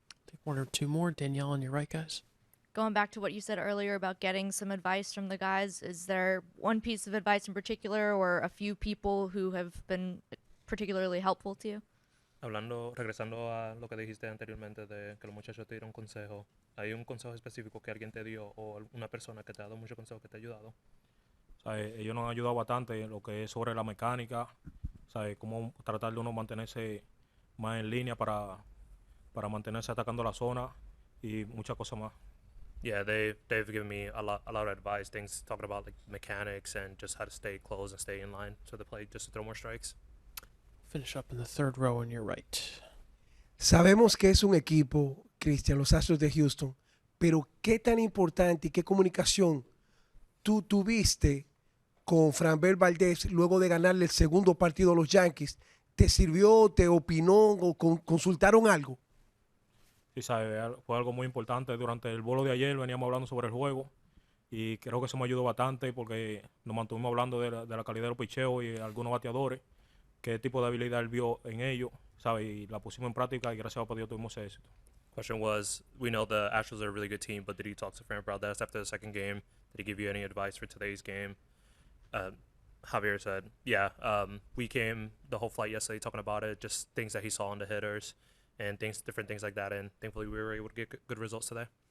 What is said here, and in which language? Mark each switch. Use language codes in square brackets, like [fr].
[en] Take one or two more. Danielle on your right, guys. Going back to what you said earlier about getting some advice from the guys, is there one piece of advice in particular or a few people who have been particularly helpful to you? [es] Regresando a lo que dijiste anteriormente de que los muchachos te dieron consejo, ¿hay un consejo específico que alguien te dio o una persona que te ha dado mucho consejo que te ha ayudado? ¿Sabes? Ellos nos han ayudado bastante en lo que es sobre la mecánica, ¿sabes? Cómo tratar de uno mantenerse más en línea para mantenerse atacando la zona y muchas cosas más. [en] Yeah, they've given me a lot of advice, things talking about like mechanics and just how to stay close and stay in line to the plate, just to throw more strikes. Finish up in the third row on your right. [es] Sabemos que es un equipo, Cristian, los Astros de Houston, pero ¿qué tan importante y qué comunicación tú tuviste con Framber Valdez luego de ganarle el segundo partido a los Yankees? ¿Te sirvió, te opinó o consultaron algo? Sí, ¿sabes? Fue algo muy importante. Durante el vuelo de ayer veníamos hablando sobre el juego y creo que eso me ayudó bastante porque nos mantuvimos hablando de la calidad de los picheos y algunos bateadores, qué tipo de habilidad él vio en ellos, ¿sabes? Y la pusimos en práctica y gracias a Dios tuvimos éxito. [en] Question was, we know the Astros are a really good team, but did he talk to Framber Valdez after the second game? Did he give you any advice for today's game? Javier said, yeah, we came the whole flight yesterday talking about it, just things that he saw in the hitters and different things like that, and thankfully we were able to get good results today.